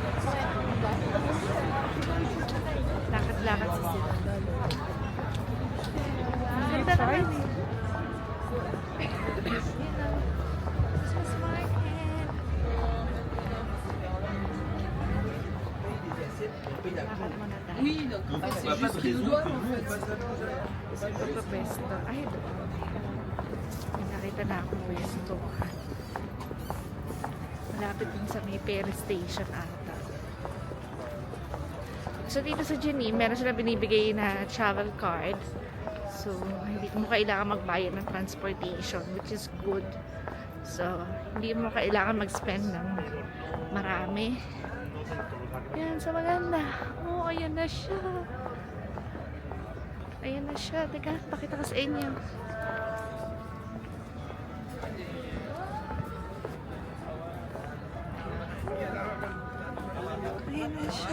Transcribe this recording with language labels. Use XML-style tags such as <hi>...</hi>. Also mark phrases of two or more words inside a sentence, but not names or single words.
<tl>Lakad-lakad sa sila. Ang ganda naman eh.</tl> <en>Christmas market.</en> <tl>Lakad muna tayo.</tl> <fr>Oui, donc en fait, c'est juste qu'ils nous doivent en fait.</fr> <tl>Pwesto. Ay, doon. May nakita na akong pwesto. Malapit din sa may Perry Station ata. So, dito sa Geneve, meron sila binibigay na</tl> <en>travel card.</en> <tl>So, hindi mo kailangan magbayad ng transportation,</tl> <en>which is good.</en> <tl>So, hindi mo kailangan mag-spend ng marami. Yan, sa maganda. Oh, ayan na siya. Ayan na siya. Teka, pakita ko sa inyo. Ayan na siya.</tl>